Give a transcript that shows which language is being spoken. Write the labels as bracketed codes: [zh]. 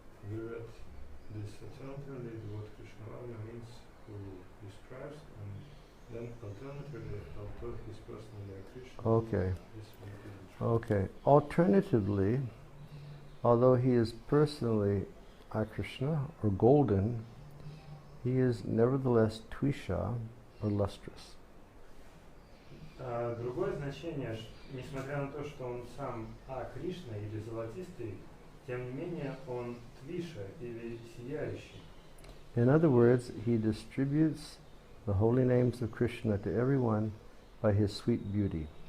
[en] This alternatively, what Krishna Varna means, who prescribes, and then alternatively, although he is personally a Krishna. Okay. This will be the truth. Okay. Alternatively, although he is personally a Krishna or golden, he is nevertheless Twisha or lustrous. [ru] Другое значение, несмотря на то, что он сам Кришна или золотистый, тем не менее он Твиша или сияющий. [en] In other words, he distributes the holy names of Krishna to everyone by his sweet beauty.